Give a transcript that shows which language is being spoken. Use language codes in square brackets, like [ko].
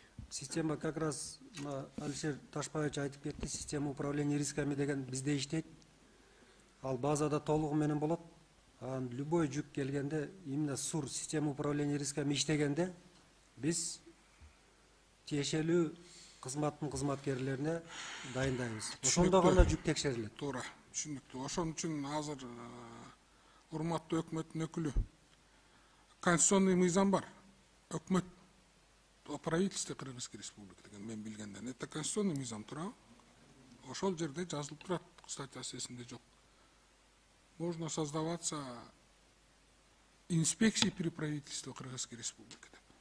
[ky] Система как раз Алишер Ташпаевич айтып кетти, система управления рисками деген бизде иштейт. Ал базада толугу менен болот. Любой жүк келгенде, именно СУР, система управления рисками иштегенде, биз тиешелүү кызматтын кызматкерлерине дайындайбыз. Ошондо гана жүк текшерилет. Туура, түшүнүктүү. Ошон үчүн азыр урматтуу өкмөттүн өкүлү, конституционный мыйзам бар. Өкмөт о правительстве Кыргызской республики деген мен билгенден. Это конституционный мыйзам, туурабы? Ошол жерде жазылып турат, статьясы эсимде жок. [ru] Можно создаваться инспекции при правительстве Кыргызской республики деп.